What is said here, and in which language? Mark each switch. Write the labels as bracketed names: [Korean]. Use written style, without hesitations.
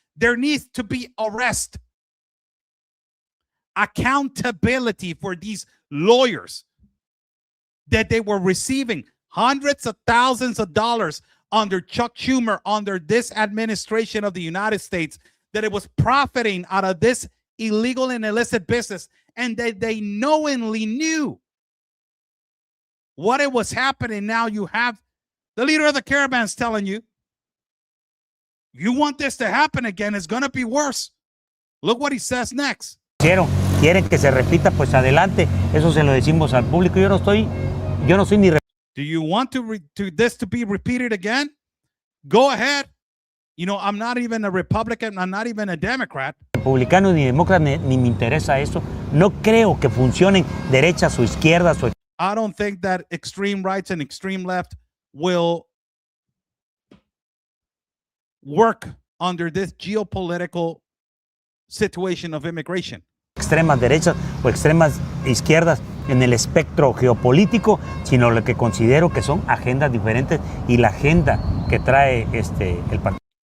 [English] There needs to be arrest, accountability for these lawyers that they were receiving hundreds of thousands of dollars under Chuck Schumer, under this administration of the United States, that it was profiting out of this illegal and illicit business, and that they knowingly knew what it was happening. Now you have the leader of the caravans telling you, you want this to happen again, it's going to be worse. Look what he says next. [Spanish] Quieren que se repita, pues adelante. Eso se lo decimos al público. Yo no soy ni. [English] Do you want this to be repeated again? Go ahead. You know, I'm not even a Republican. I'm not even a Democrat. [Spanish] Republicano ni demócrata, ni me interesa eso. No creo que funcionen derechas o izquierdas. [English] I don't think that extreme rights and extreme left will work under this geopolitical situation of immigration. [Spanish] Extremas derechas o extremas izquierdas en el espectro geopolítico, sino lo que considero que son agendas diferentes y la agenda que trae el partido.